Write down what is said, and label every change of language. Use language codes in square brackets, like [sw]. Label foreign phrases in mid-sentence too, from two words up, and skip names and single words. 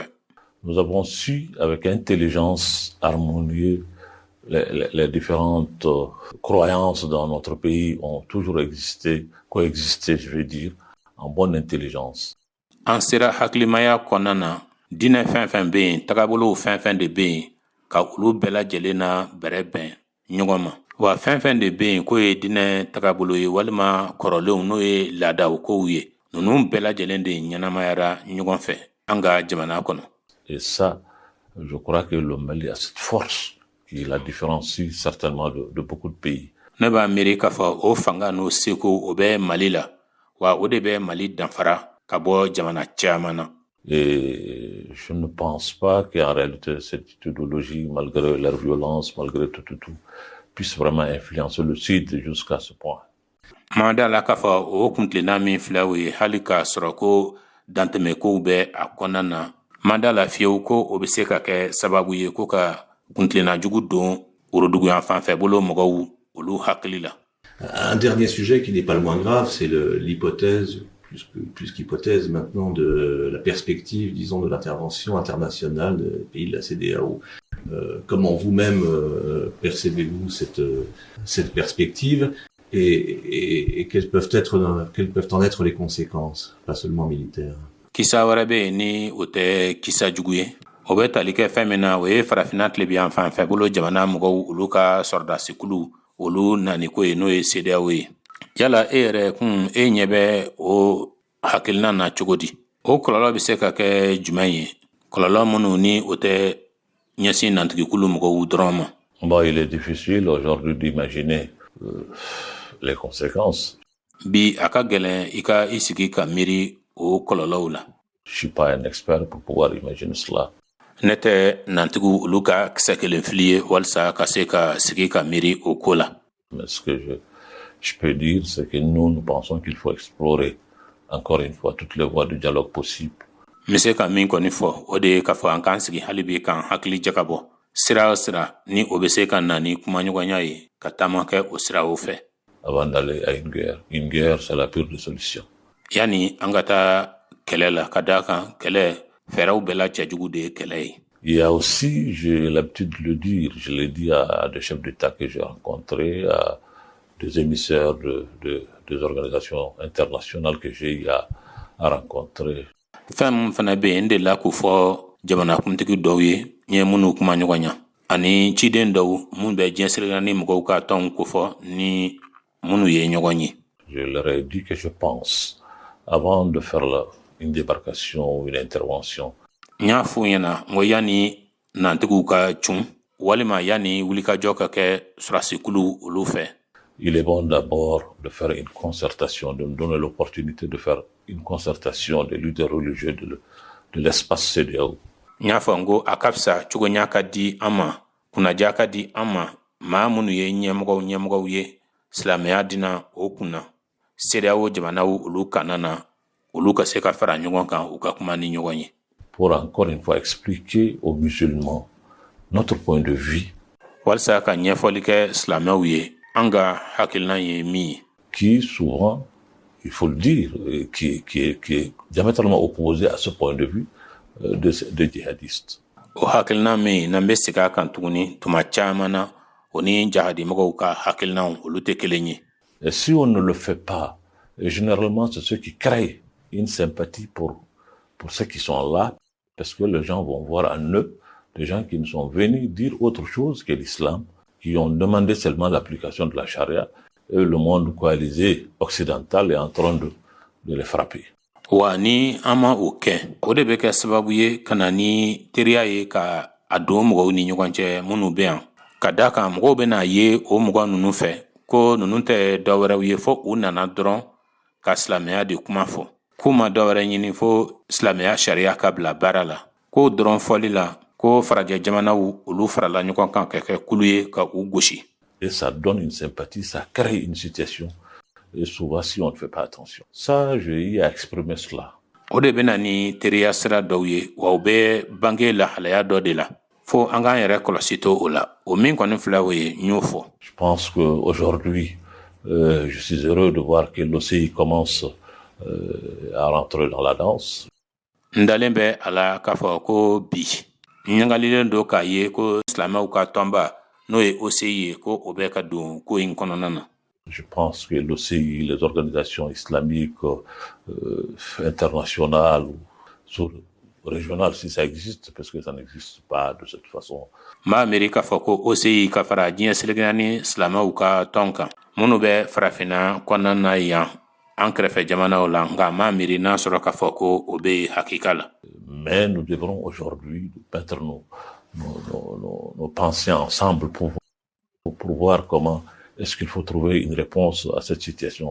[fr] Nous avons su avec intelligence harmonier les différentes croyances dans notre pays ont toujours coexisté, je veux dire, en bonne intelligence. [bm] An sera hakilimaya kɔnɔna na diinɛ fɛn fɛn bɛ yen tagabolow fɛn fɛn de bɛ yen ka olu bɛɛ lajɛlen na bɛrɛ bɛn ɲɔgɔn ma. Wa fɛn fɛn de bɛ yen k'o ye diinɛ tagabolo ye walima kɔrɔlenw n'o ye laadaw kow ye ninnu bɛɛ lajɛlen de ɲɛnamayara ɲɔgɔn fɛ an ka jamana kɔnɔ. [fr] Et ça, je crois que le Mali a cette force qui la différencie certainement de beaucoup de pays. [bm] Ne b'a miiri k'a fɔ o fanga n'o seko o bɛ Mali la wa o de bɛ Mali danfara ka bɔ jamana caman na. [fr] Et je ne pense pas qu'en réalité cette idéologie, malgré leur violence, malgré tout, puisse vraiment influencer le Sud jusqu'à ce point. [bm] Manda la k'a fɔ o kuntilenna min filɛ o ye hali k'a sɔrɔ ko dantɛmɛkow bɛ a kɔnɔna na manda la fiyewu ko o bɛ se ka kɛ sababu ye ko ka kuntilenna jugu don woroduguyan fanfɛ bolo mɔgɔw olu hakili la. [fr] Un dernier sujet qui n'est pas le moins grave, c'est l'hypothèse, plus qu'hypothèse maintenant, de la perspective, disons, de l'intervention internationale des pays de la CEDEAO. Comment vous-même percevez-vous cette perspective et quelles peuvent en être les conséquences, pas seulement militaires? [bm] Kisa wɛrɛ bɛ yen ni o tɛ kisa jugu ye o bɛ tali kɛ fɛn min na o ye farafina tilebiyan fanfɛ bolo jamana mɔgɔw olu ka sɔrɔdasikulu olu naniko ye n'o ye CEDEAO ye. Yala e yɛrɛ e ɲɛ bɛ o hakilina na cogo di? O kɔlɔlɔ bɛ se ka kɛ jumɛn ye? Kɔlɔlɔ minnu ni o tɛ ɲɛsin nantigikulu mɔgɔw dɔrɔn ma. [fr] Bon, il est difficile aujourd'hui d'imaginer les conséquences. [bm] Bi a ka gɛlɛn i ka i sigi ka miiri o kɔlɔlɔw la. [fr] Je suis pas un expert pour pouvoir imaginer cela. [bm] Ne tɛ nantigiw olu ka kisɛ kelen fili ye walasa ka se ka sigi ka miiri o ko la. [fr] Mais ce que je peux dire, c'est que nous pensons qu'il faut explorer encore une fois toutes les voies de dialogue possibles. [bm] N bɛ se ka min kɔni fɔ o de ye k'a fɔ an k'an sigi hali bi k'an hakili jagabɔ sira o sira ni o bɛ se ka na ni kumaɲɔgɔnya ye ka taama kɛ o siraw fɛ. [fr] Avant d'aller à une guerre, c'est la pire des solutions. [bm] Yani an ka taa kɛlɛ la ka d'a kan kɛlɛ fɛɛrɛw bɛɛ la cɛjugu de ye kɛlɛ ye. [fr] Il y a aussi, j'ai l'habitude de le dire, je l'ai dit à des chefs d'État que j'ai rencontrés, à des émissaires des organisations internationales que j'ai eu à rencontrer. [bm] Fɛn min fana bɛ yen n delila k'o fɔ jamanakuntigi dɔw ye n ye minnu kuma ɲɔgɔn ɲa ani ciden dɔw minnu bɛ diɲɛ sirila ni mɔgɔw ka tɔnw kofɔ ni minnu ye ɲɔgɔn ye. [fr] Je leur ai dit que je pense, avant de faire une débarcation ou une intervention, [bm] n y'a f'u ɲɛna n ko yanni nantigiw ka cun walima yanni wulikajɔ ka kɛ sɔrɔdasikulu olu fɛ. [fr] Il est bon d'abord de faire une concertation, de me donner l'opportunité de faire une concertation des leaders religieux de l'espace CEDEAO. [bm] N y'a fɔ n ko a ka fisa cogoɲa ka di an ma kunnaja ka di an ma maa minnu ye ɲɛmɔgɔw ye silamɛya dina o kunna CEDEAO jamanaw olu kanana olu ka se ka fara ɲɔgɔn kan u ka kuma ni ɲɔgɔn ye. [fr] Pour encore une fois expliquer aux musulmans notre point de vue. [bm] Walsa ka ɲɛfɔli kɛ silamɛw ye an ka hakilina ye min ye. [fr] Qui souvent, il faut le dire, qui est diamétralement opposé à ce point de vue de djihadistes. [bm] O hakilina min n'an bɛ segin a kan tuguni tuma caman na o ni jahadimɔgɔw ka hakilinaw olu tɛ kelen ye. [fr] Et si on ne le fait pas, généralement c'est ceux qui créent une sympathie pour ceux qui sont là, parce que les gens vont voir en eux des gens qui ne sont venus dire autre chose que l'islam, qui ont demandé seulement l'application de la charia, et le monde coalisé occidental est en train de les frapper. [bm] Wa ni an ma o kɛ o de bɛ kɛ sababu ye ka na ni teriya ye ka a don mɔgɔw ni ɲɔgɔn cɛ minnu bɛ yan ka da kan mɔgɔw bɛna ye o mɔgɔ ninnu fɛ ko ninnu tɛ dɔwɛrɛw ye fo u nana dɔrɔn ka silamɛya de kuma fɔ k'u ma dɔwɛrɛ ɲini fo silamɛya sariya ka bila baara la k'o dɔrɔn fɔli la ko farajɛ jamanaw olu farala ɲɔgɔn kan ka kɛ kulu ye ka u gosi. [fr] Et ça donne une sympathie, ça crée une situation. Et souvent, si on ne fait pas attention. Ça, j'ai eu à exprimer cela. [bm] O de bɛna ni teriya sira dɔw ye wa u bɛ bange lahalaya dɔ de la fo an k'an yɛrɛ kɔlɔsi to o la o min kɔni filɛ o ye n y'o fɔ. [fr] Je pense qu'aujourd'hui, je suis heureux de voir que l'OCI commence à rentrer dans la danse. [bm] N dalen bɛ a la k'a fɔ ko bi n ɲagalilen don k'a ye ko silamɛw ka tɔnba n'o ye OCI ye ko o bɛ ka don ko in kɔnɔna na. [fr] Je pense que l'OCI, les organisations islamiques internationales ou régionales, si ça existe, parce que ça n'existe pas de cette façon. [bm] M'a miiri k'a fɔ ko OCI ka fara diɲɛ selekena ni silamɛw ka tɔn kan minnu bɛ farafinna kɔnɔna na yan an kɛrɛfɛ jamanaw la nka m'a miiri n'a sɔrɔ k'a fɔ ko o bɛ hakika la. [fr] Mais nous devrons aujourd'hui mettre nos pensées ensemble pour voir comment est-ce qu'il faut trouver une réponse à cette situation.